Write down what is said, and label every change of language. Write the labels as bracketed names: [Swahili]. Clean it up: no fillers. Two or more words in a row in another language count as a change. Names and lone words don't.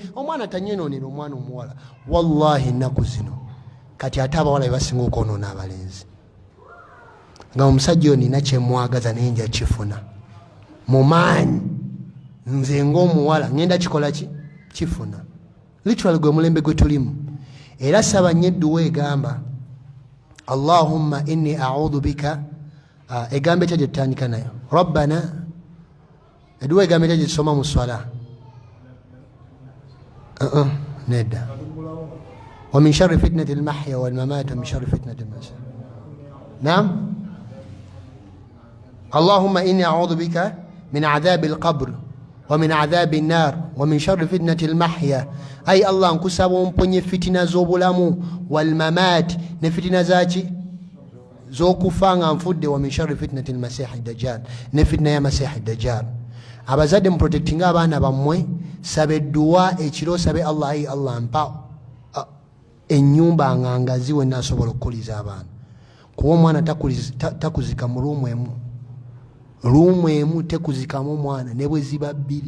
[Ganda] Omwana tanyenonera omwana omuwala. Wallahi nnaku zino kati ate abawala bebasinga okwonoona abalenzi. Nga omusajja ono nina kyemwagaza naye nja kifuna mu maanyi. Nze ng'omuwala ngenda kikola kifuna. Literally gwe mulembe gwe tulimu. Era saba nyeddu weegamba [Arabic] اللهم إني أعوذ بك [Ganda] egambe kya gyetutandika nayo Rabbana eduwa egambe kya gyetusoma mu swala nedda [Arabic] ومن شر فتنة المحيا والممات ومن شر فتنة المسيح. نعم، اللهم إني أعوذ بك من عذاب القبر ومن عذاب النار ومن شر فتنة المحيا. [Ganda] Ay Allah nkusaba omponye fitina z'obulamu [Arabic] والممات [Ganda] ne fitina zaki zokufanga nfudde [Arabic] ومن شر فتنة المسيح الدجال [Ganda] ne fitna ya [Arabic] مسيح الدجال. [Ganda] Abazadde mu protecting abaana bammwe sabe dua ekiro sabe Allah ay Allah mpa ennyumba ngangazi we nasobola okuliza abaana. Kuba omwana takuzika mu ruumu emu tekuzikamu omwana ne bwe ziba bbiri.